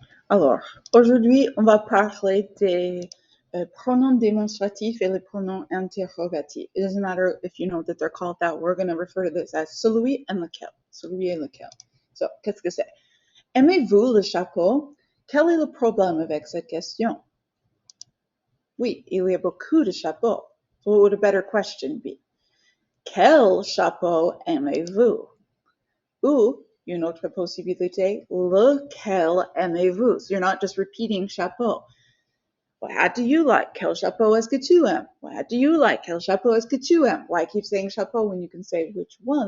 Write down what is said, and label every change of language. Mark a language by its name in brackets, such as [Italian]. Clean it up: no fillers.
[French] Alors, aujourd'hui, on va parler des pronoms démonstratifs et les pronoms interrogatifs. [English] It doesn't matter if you know that they're called that. We're going to refer to this as celui and lequel. [French] Celui et lequel. So, qu'est-ce que c'est? Aimez-vous le chapeau? Quel est le problème avec cette question? Oui, il y a beaucoup de chapeaux. [English] So what would a better question be? [French] Quel chapeau aimez-vous? Ou, une autre possibilité, lequel aimez-vous? [English] So you're not just repeating chapeau. What do you like? [French] Quel chapeau est-ce que tu aimes? [English] What do you like? [French] Quel chapeau est-ce que tu aimes? [English] Why keep saying chapeau when you can say which one?